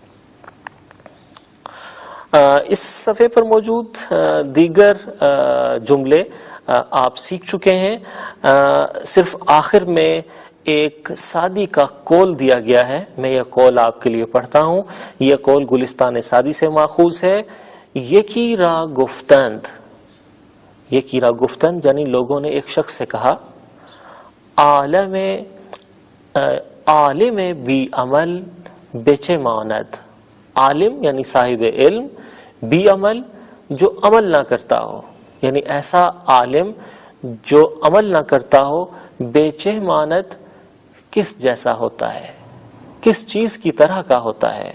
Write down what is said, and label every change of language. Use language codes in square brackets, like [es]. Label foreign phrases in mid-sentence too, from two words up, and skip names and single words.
[ur] اس صفحے پر موجود دیگر جملے آپ سیکھ چکے ہیں. صرف آخر میں ایک سعدی کا قول دیا گیا ہے, میں یہ قول آپ کے لیے پڑھتا ہوں. یہ قول گلستان سعدی سے ماخوذ ہے. [fa] یکی را گفتند, یکی را گفتند [ur] یعنی لوگوں نے ایک شخص سے کہا, [fa] عالم بی عمل بچے ماند. [ur] عالم یعنی صاحب علم, [fa] بی عمل [ur] جو عمل نہ کرتا ہو, یعنی ایسا عالم جو عمل نہ کرتا ہو, [fa] بے ماند [ur] کس جیسا ہوتا ہے, کس چیز کی طرح کا ہوتا ہے.